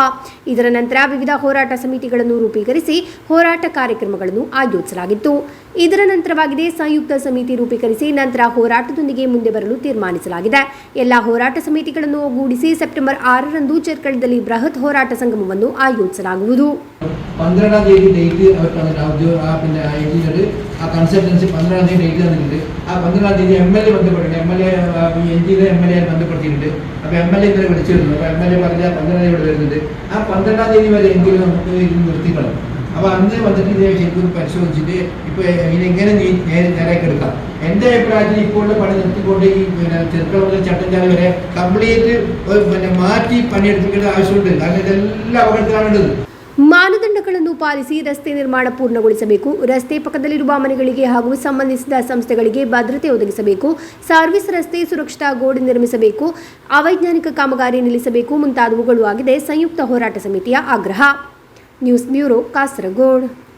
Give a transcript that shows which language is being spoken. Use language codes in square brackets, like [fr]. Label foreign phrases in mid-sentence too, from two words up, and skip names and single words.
[kn] ಇದರ ನಂತರ ವಿವಿಧ ಹೋರಾಟ ಸಮಿತಿಗಳನ್ನು ರೂಪೀಕರಿಸಿ ಹೋರಾಟ ಕಾರ್ಯಕ್ರಮಗಳನ್ನು ಆಯೋಜಿಸಲಾಗಿತ್ತು. ಇದರ ನಂತರವಾಗಿದೆ ಸಂಯುಕ್ತ ಸಮಿತಿ ರೂಪೀಕರಿಸಿ ನಂತರ ಹೋರಾಟದೊಂದಿಗೆ ಮುಂದೆ ಬರಲು ತೀರ್ಮಾನಿಸಲಾಗಿದೆ. ಎಲ್ಲ ಹೋರಾಟ ಸಮಿತಿಗಳನ್ನು ಒಗ್ಗೂಡಿಸಿ ಸೆಪ್ಟೆಂಬರ್ 6ರಂದು ಚೆರ್ಕಳದಲ್ಲಿ ಬೃಹತ್ ಹೋರಾಟ ಸಂಗಮವನ್ನು ಆಯೋಜಿಸಲಾಗುವುದು. [ml] 12ാം തീയതി ഡേറ്റ് അവർക്ക് പിന്നെ എഴുതിയത് ആ കൺസൾട്ടൻസി 12ാം തീയതി ഡേറ്റ് തന്നിട്ടുണ്ട്. ആ 12ാം തീയതി MLA ബന്ധപ്പെട്ടിട്ടുണ്ട്. MLA MLA ബന്ധപ്പെടുത്തിയിട്ടുണ്ട്. അപ്പോൾ MLA ഇന്നലെ വിളിച്ചിരുന്നു. അപ്പോൾ MLA പറഞ്ഞ 12ാം തീയതി ഇവിടെ വരുന്നുണ്ട്. ആ 12ാം തീയതി വരെ എങ്കിലും നമുക്ക് ഇത് നിർത്തിക്കളാം. അപ്പോൾ അന്ന് വന്നിട്ട് ഇത് ശരിക്കും പരിശോധിച്ചിട്ട് ഇപ്പോൾ ഇതിനെങ്ങനെ നേരാക്കി എടുക്കാം. എൻ്റെ അഭിപ്രായത്തിൽ ഇപ്പോഴുള്ള പണി നിർത്തിക്കൊണ്ട് ഈ പിന്നെ ചെറുക്കള മുതൽ ചട്ടഞ്ചാല വരെ കംപ്ലീറ്റ് പിന്നെ മാറ്റി പണിയെടുപ്പിക്കേണ്ട ആവശ്യമുണ്ട്. കാരണം ഇതെല്ലാം അപകടത്തിലാണുള്ളത്. [kn] ಮಾನದಂಡಗಳನ್ನು ಪಾಲಿಸಿ ರಸ್ತೆ ನಿರ್ಮಾಣ ಪೂರ್ಣಗೊಳಿಸಬೇಕು. ರಸ್ತೆ ಪಕ್ಕದಲ್ಲಿರುವ ಮನೆಗಳಿಗೆ ಹಾಗೂ ಸಂಬಂಧಿಸಿದ ಸಂಸ್ಥೆಗಳಿಗೆ ಭದ್ರತೆ ಒದಗಿಸಬೇಕು. ಸರ್ವಿಸ್ ರಸ್ತೆ ಸುರಕ್ಷತಾ ಗೋಡೆ ನಿರ್ಮಿಸಬೇಕು. ಅವೈಜ್ಞಾನಿಕ ಕಾಮಗಾರಿ ನಿಲ್ಲಿಸಬೇಕು ಮುಂತಾದವುಗಳು ಆಗಿದೆ ಸಂಯುಕ್ತ ಹೋರಾಟ ಸಮಿತಿಯ ಆಗ್ರಹ. ನ್ಯೂಸ್ ಬ್ಯೂರೋ, ಕಾಸರಗೋಡು.